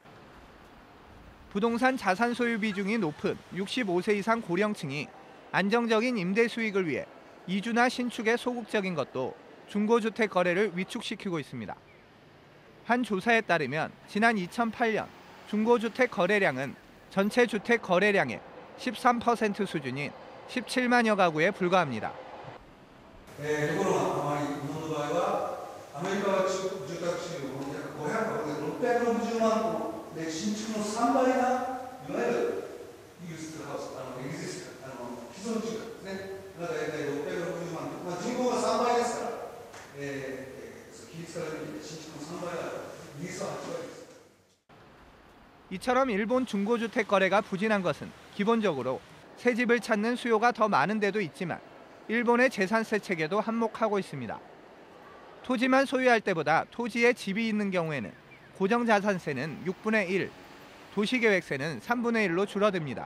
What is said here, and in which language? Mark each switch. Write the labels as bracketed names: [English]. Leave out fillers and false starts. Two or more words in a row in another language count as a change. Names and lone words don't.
[Korean] 부동산 자산 소유 비중이 높은 65세 이상 고령층이 안정적인 임대 수익을 위해 이주나 신축에 소극적인 것도 중고주택 거래를 위축시키고 있습니다. 한 조사에 따르면 지난 2008년 중고주택 거래량은 전체 주택 거래량의 13% 수준인 17만여 가구에 불과합니다. [Japanese] ところが日本の場合はアメリカは住宅収入の約660万戸で新築の3倍がいわゆるユースハウスエグジスト既存住宅ですね。だから大体660万戸、人口が3倍ですから、比率から見て新築の3倍がある。イギリスは8倍です。 [Korean] 이처럼 일본 중고주택 거래가 부진한 것은 기본적으로 새 집을 찾는 수요가 더 많은 데도 있지만 일본의 재산세 체계도 한몫하고 있습니다. 토지만 소유할 때보다 토지에 집이 있는 경우에는 고정자산세는 6분의 1, 도시계획세는 3분의 1로 줄어듭니다.